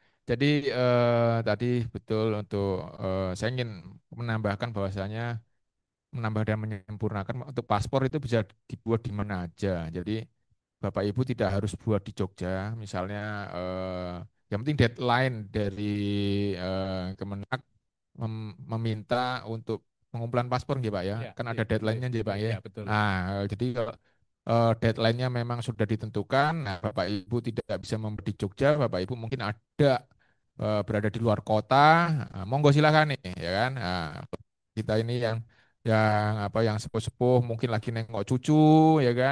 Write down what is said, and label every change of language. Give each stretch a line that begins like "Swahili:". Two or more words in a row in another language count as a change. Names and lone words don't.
Indonesian: Jadi tadi betul untuk saya ingin menambahkan bahwasanya menambah dan menyempurnakan untuk paspor itu bisa dibuat di mana aja. Jadi Bapak Ibu tidak harus buat di Jogja, misalnya yang penting deadline dari Kemenak meminta untuk pengumpulan paspor nggih Pak ya. Ya, Kan ada iya, nggih, deadline-nya nggih Pak nggih, ya. ya betul. Nah, jadi kalau deadline-nya memang sudah ditentukan, nah Bapak Ibu tidak bisa membeli di Jogja, Bapak Ibu mungkin ada berada di luar kota, nah, monggo silakan nih ya kan. Nah, kita ini yang apa yang sepuh-sepuh mungkin lagi nengok cucu ya kan.